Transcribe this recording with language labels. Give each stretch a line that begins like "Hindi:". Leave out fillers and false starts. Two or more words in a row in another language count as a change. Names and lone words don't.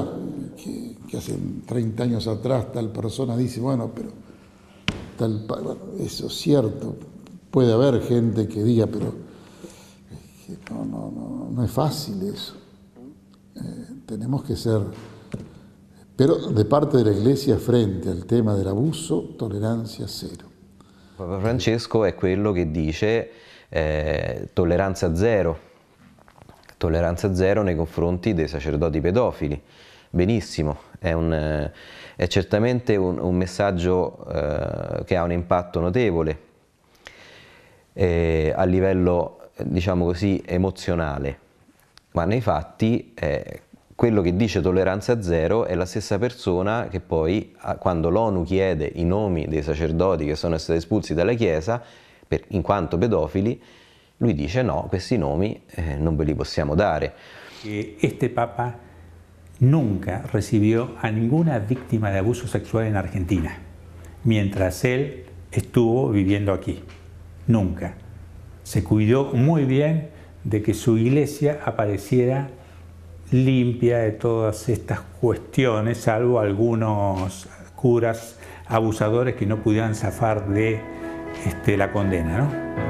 Spanish: Que hace 30 años atrás tal persona dice, bueno, pero bueno, eso es cierto. Puede haber gente que diga, pero no es fácil eso. Tenemos que ser... Pero de parte de la Iglesia frente al tema
Italian: dell'abuso, tolleranza zero. Papa Francesco è quello che dice tolleranza zero nei confronti dei sacerdoti pedofili. Benissimo, è certamente un messaggio che ha un impatto notevole a livello, diciamo così, emozionale, ma nei fatti quello che dice tolleranza zero è la stessa persona che poi, quando l'ONU chiede i nomi dei sacerdoti che sono stati espulsi dalla Chiesa in quanto pedofili, lui dice no, questi nomi non ve li possiamo dare.
Spanish: Este Papa nunca recibió a ninguna víctima de abuso sexual en Argentina, mientras él estuvo viviendo aquí. Nunca. Se cuidó muy bien de que su iglesia apareciera limpia de todas estas cuestiones, salvo algunos curas abusadores que no pudieran zafar de la condena, ¿no?